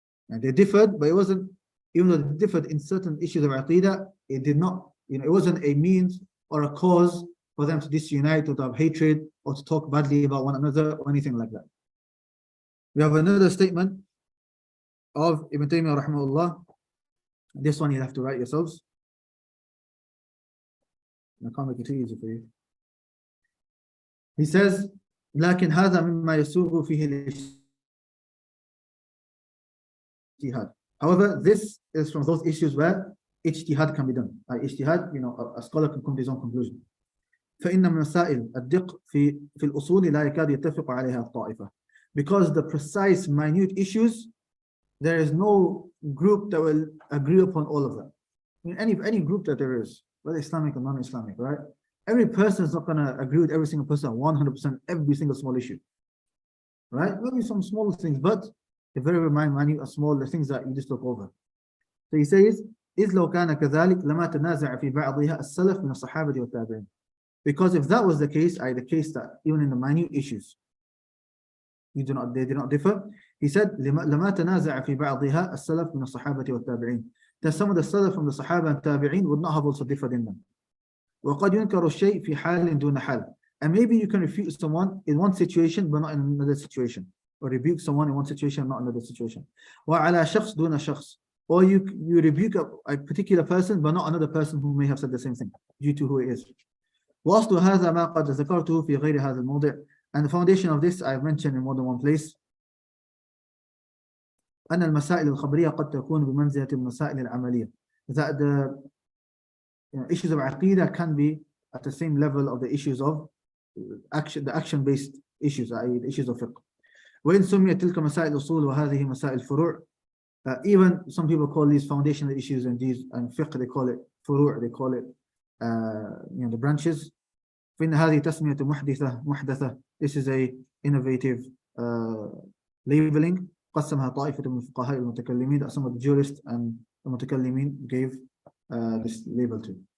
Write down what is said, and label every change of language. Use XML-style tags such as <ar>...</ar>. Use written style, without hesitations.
<en>And they differed, but it wasn't, even though they differed in certain issues of aqidah, it did not, it wasn't a means or a cause for them to disunite or to have hatred or to talk badly about one another or anything like that. We have another statement of Ibn Taymiyyah rahimahullah. This one you have to write yourselves. I can't make it too easy for you. He says,</en> <ar>لكن هذا مما يسوغ فيه الاجتهاد.</ar> <en>However, this is from those issues where ijtihad can be done. Ijtihad, a scholar can come to his own conclusion.</en> <ar>فإن من مسائل الدق في الأصول لا يكاد يتفق عليها الطائفة.</ar> <en>Because the precise, minute issues, there is no group that will agree upon all of them. Any group that there is, whether Islamic or non-Islamic, right? Every person is not going to agree with every single person 100% every single small issue, right? Maybe some small things, but the very minute, small, the things that you just look over. So he says,</en> <ar>إذ لو كان كذلك لما تنازع في بعضها السلف من الصحابة والتابعين.</ar> <en>Because if that was the case, the case that even in the minute issues, they do not differ. He said,</en> <ar>لما تنازع في بعضها السلف من الصحابة والتابعين.</ar> <en>That some of the salaf from the Sahaba and Tabi'een would not have also differed in them.</en> <ar>وقد ينكر الشيء في حال دون حال.</ar> <en>And maybe you can refute someone in one situation but not in another situation, or rebuke someone in one situation not in another situation.</en> <ar>وعلى شخص دون شخص.</ar> <en>Or you rebuke a particular person but not another person who may have said the same thing due to who he is.</en> <ar>وأصل هذا ما قد ذكرته في غير هذا الموضع.</ar> <en>And the foundation of this I've mentioned in more than one place.</en> <ar>أن المسائل الخبرية قد تكون بمنزلة المسائل العملية.</ar> <en>That the issues of aqidah can be at the same level of the issues of action, the action-based issues, i.e. the issues of fiqh.</en> <ar>وإن سميت تلك مسائل الأصول وهذه مسائل الفروع.</ar> <en>Even some people call these foundational issues and fiqh, they call it furu', they call it the branches.</en> <ar>فإن هذه تسمية محدثة.</ar> <en>This is a innovative labeling.</en> <ar>قسمها طائفة من الفقهاء المتكلمين,</ar> <en>that some of the jurists and the mutakallimin gave this label to.</en>